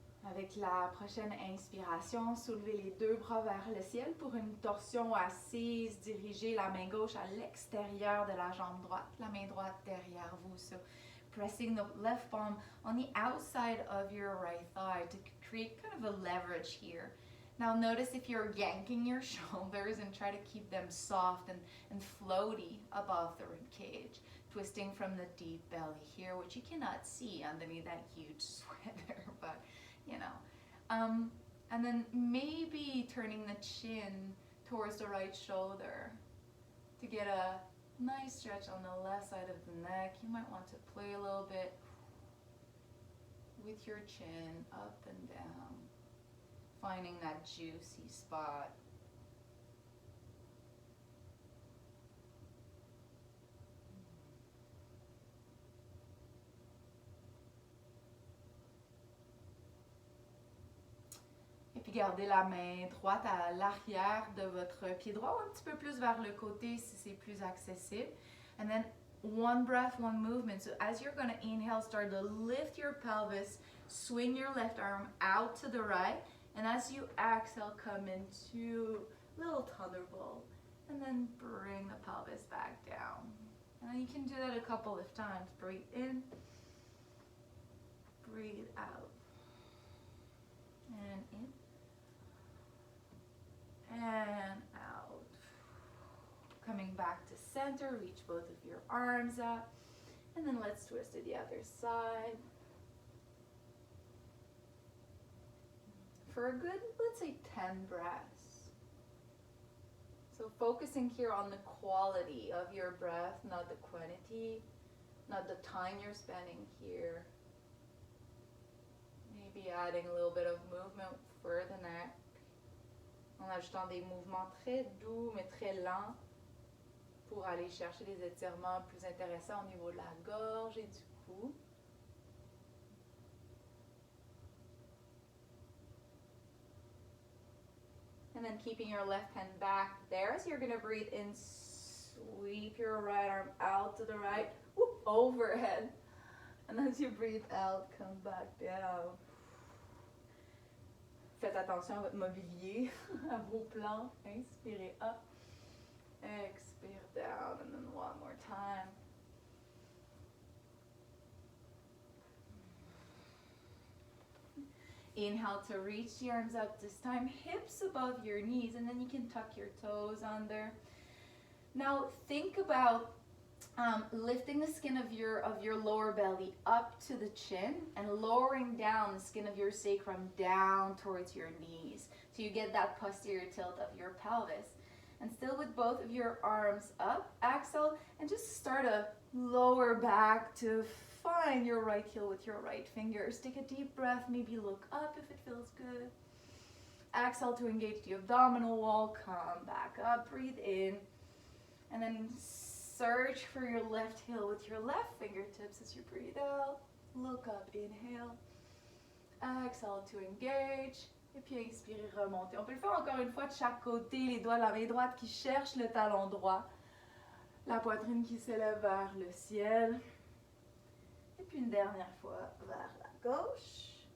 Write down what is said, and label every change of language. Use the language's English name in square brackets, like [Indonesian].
[French] Avec la prochaine inspiration, soulevez les deux bras vers le ciel pour une torsion assise. Dirigez la main gauche à l'extérieur de la jambe droite, la main droite derrière vous. [English] So pressing the left palm on the outside of your right thigh to create kind of a leverage here. Now notice if you're yanking your shoulders and try to keep them soft and floaty above the rib cage. Twisting from the deep belly here, which you cannot see underneath that huge sweater, but you know. And then maybe turning the chin towards the right shoulder. to get a nice stretch on the left side of the neck, you might want to play a little bit with your chin up and down, finding that juicy spot. [French] Et puis gardez la main droite à l'arrière de votre pied droit ou un petit peu plus vers le côté si c'est plus accessible. [English] And then one breath, one movement. So as you're going to inhale, start to lift your pelvis, swing your left arm out to the right. And as you exhale, come into little thunderbolt. And then bring the pelvis back down. And then you can do that a couple of times. Breathe in, breathe out. And in. And out. Coming back to center, reach both of your arms up. And then let's twist to the other side. For a good, let's say 10 breaths. So focusing here on the quality of your breath, not the quantity, not the time you're spending here. Maybe adding a little bit of movement for the neck. [French] En ajoutant des mouvements très doux mais très lents pour aller chercher des étirements plus intéressants au niveau de la gorge et du cou. [English] And then keeping your left hand back there. So you're going to breathe in, sweep your right arm out to the right, whoop, overhead. And as you breathe out, come back down. [French] Faites attention à votre mobilier, à vos plans. Inspirez [English] up, [French] expire [English] down, and then one more time. Inhale to reach the arms up this time, hips above your knees, and then you can tuck your toes under. Now think about lifting the skin of your lower belly up to the chin and lowering down the skin of your sacrum down towards your knees. So you get that posterior tilt of your pelvis. And still with both of your arms up, exhale, and just start to lower back to find your right heel with your right fingers. Take a deep breath, maybe look up if it feels good. Exhale to engage the abdominal wall, come back up, breathe in, and then search for your left heel with your left fingertips as you breathe out. Look up, inhale. Exhale to engage. [French] Et puis inspirez, remontez. On peut le faire encore une fois de chaque côté. Les doigts, la main droite qui cherche le talon droit. La poitrine qui s'élève vers le ciel. Et puis une dernière fois vers la gauche.